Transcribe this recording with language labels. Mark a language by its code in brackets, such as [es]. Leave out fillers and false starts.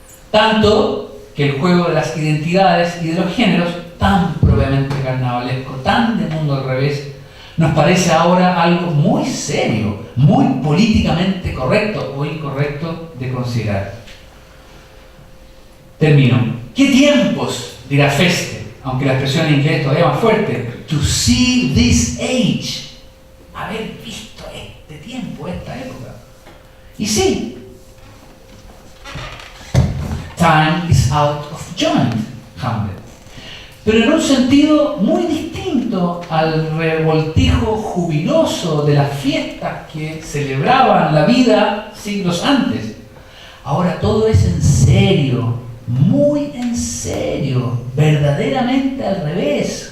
[es] Tanto que el juego de las identidades y de los géneros, tan propiamente carnavalesco, tan de mundo al revés, nos parece ahora algo muy serio, muy políticamente correcto o incorrecto de considerar. Termino. ¿Qué tiempos? Dirá Feste, aunque la expresión en inglés todavía más fuerte. [en] To see this age. [es] Haber visto este tiempo, esta época. Y sí. [en] Time is out of joint, Hamlet. [es] Pero en un sentido muy distinto al revoltijo jubiloso de las fiestas que celebraban la vida siglos antes. Ahora todo es en serio, muy en serio, verdaderamente al revés.